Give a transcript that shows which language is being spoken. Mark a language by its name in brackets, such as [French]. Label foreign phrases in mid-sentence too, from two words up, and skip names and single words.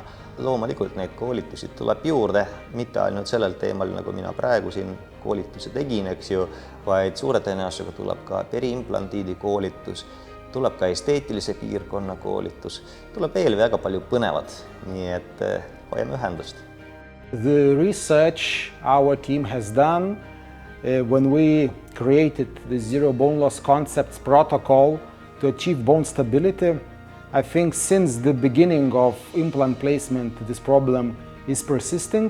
[Estonian] Loomulikult neid koolitusi tuleb juurde, mitte ainult sellel teemal, nagu mina praegu siin koolituse tegin, vaid suure tõenäosusega tuleb ka periimplantiidi koolitus, tuleb ka esteetilise piirkonna koolitus, tuleb veel väga palju põnevad, nii et hoiame ühendust. [English] The research our team has done when we created the Zero Bone Loss Concepts protocol to achieve bone stability, I think since the beginning of implant placement, this problem is persisting.